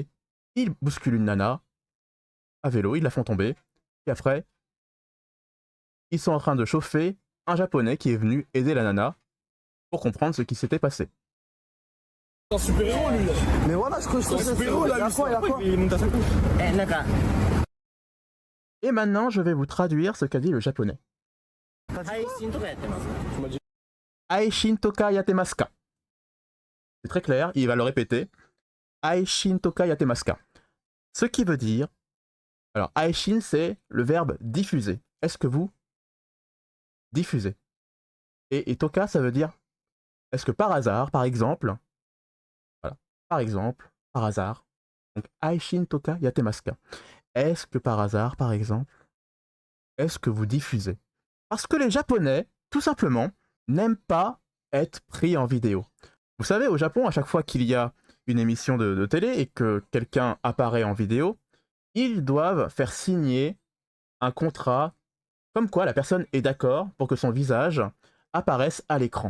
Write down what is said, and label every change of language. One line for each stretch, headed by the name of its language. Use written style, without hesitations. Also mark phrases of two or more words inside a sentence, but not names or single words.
French: Ils bousculent une nana à vélo, ils la font tomber, et après, ils sont en train de chauffer un japonais qui est venu aider la nana pour comprendre ce qui s'était passé. Mais voilà, je crois que c'est un super-héros là. Il y a quoi Et maintenant, je vais vous traduire ce qu'a dit le japonais.
Japanese: 配信とかやってます。配信とかやってますか.
French: C'est très clair, il va le répéter.
Japanese: 配信とかやってますか.
French: Ce qui veut dire... Alors, Aishin, c'est le verbe diffuser. Est-ce que vous diffusez? Et toka, ça veut dire... Est-ce que par hasard, par exemple... Voilà, par exemple, par hasard... Donc,
Japanese: 配信とかやってますか.
French: Est-ce que par hasard, par exemple... Est-ce que vous diffusez? Parce que les Japonais, tout simplement, n'aiment pas être pris en vidéo. Vous savez, au Japon, à chaque fois qu'il y a une émission de télé et que quelqu'un apparaît en vidéo, ils doivent faire signer un contrat comme quoi la personne est d'accord pour que son visage apparaisse à l'écran.